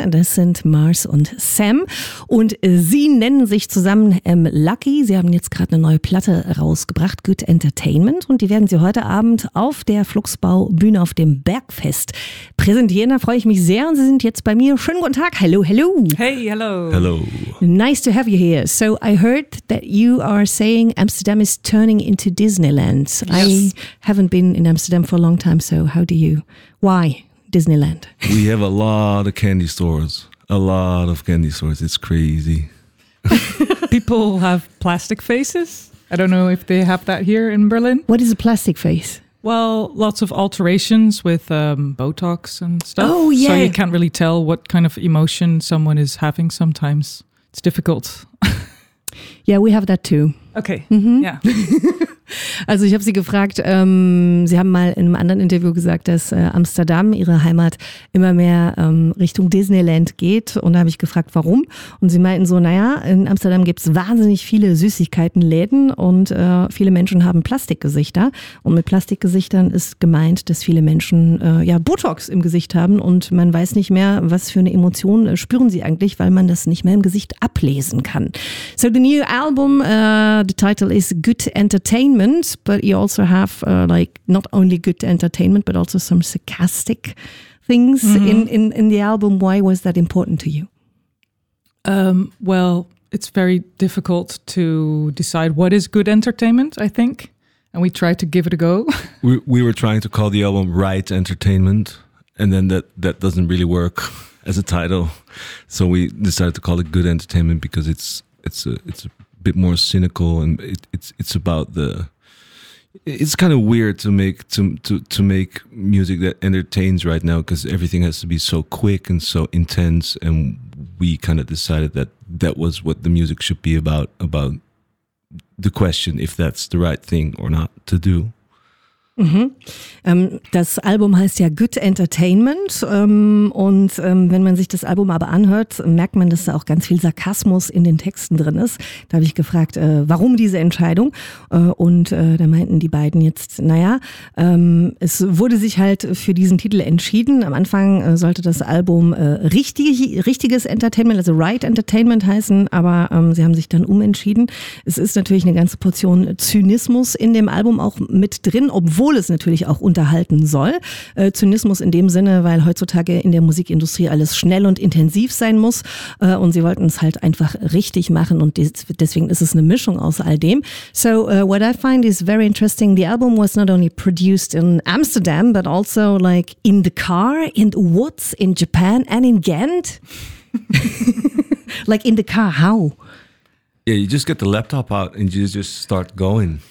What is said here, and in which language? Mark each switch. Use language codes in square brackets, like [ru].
[de] Das sind Mars und Sam. Und sie nennen sich zusammen Lucky. Sie haben jetzt gerade eine neue Platte rausgebracht, Good Entertainment. Und die werden sie heute Abend auf der Fluxbau-Bühne auf dem Bergfest präsentieren. Da freue ich mich sehr. Und sie sind jetzt bei mir. Schönen guten Tag. [en] Hello, hello. Hey, hello. Hello. Nice to have you here. So I heard that you are saying Amsterdam is turning into Disneyland. Yes. Haven't been in Amsterdam for a long time, so how do you, why Disneyland? We have a lot of candy stores, a lot of candy stores. It's crazy. People have plastic faces. I don't know if they have that here in Berlin. What is a plastic face? Well, lots of alterations with Botox and stuff. Oh, yeah. So you can't really tell what kind of emotion someone is having sometimes. It's difficult. Yeah, we have that too. Okay, mm-hmm. Yeah. [de] Also ich habe sie gefragt, sie haben mal in einem anderen Interview gesagt, dass Amsterdam, ihre Heimat, immer mehr Richtung Disneyland geht. Und da habe ich gefragt, warum? Und sie meinten so, naja, in Amsterdam gibt es wahnsinnig viele Süßigkeitenläden und viele Menschen haben Plastikgesichter. Und mit Plastikgesichtern ist gemeint, dass viele Menschen Botox im Gesicht haben und man weiß nicht mehr, was für eine Emotion spüren sie eigentlich, weil man das nicht mehr im Gesicht ablesen kann. [en] So the new album, the title is Good Entertainment. But you also have not only good entertainment, but also some sarcastic things mm-hmm. in the album. Why was that important to you? Well, it's very difficult to decide what is good entertainment, I think. And we tried to give it a go. We were trying to call the album Right Entertainment. And then that doesn't really work as a title. So we decided to call it Good Entertainment because it's a bit more cynical, and it's about the, it's kind of weird to make music that entertains right now, because everything has to be so quick and so intense, and we kind of decided that was what the music should be about the question if that's the right thing or not to do. Mhm. [de] Das Album heißt ja Good Entertainment und wenn man sich das Album aber anhört, merkt man, dass da auch ganz viel Sarkasmus in den Texten drin ist. Da habe ich gefragt, warum diese Entscheidung? Da meinten die beiden jetzt, naja, es wurde sich halt für diesen Titel entschieden. Am Anfang sollte das Album richtiges Entertainment, also Right Entertainment heißen, aber sie haben sich dann umentschieden. Es ist natürlich eine ganze Portion Zynismus in dem Album auch mit drin, obwohl es natürlich auch unterhalten soll. Zynismus in dem Sinne, weil heutzutage in der Musikindustrie alles schnell und intensiv sein muss. Und sie wollten es halt einfach richtig machen. Und deswegen ist es eine Mischung aus all dem. [en] So what I find is very interesting. The album was not only produced in Amsterdam, but also like in the car, in the woods, in Japan and in Ghent. Like in the car, how? Yeah, you just get the laptop out and you just start going.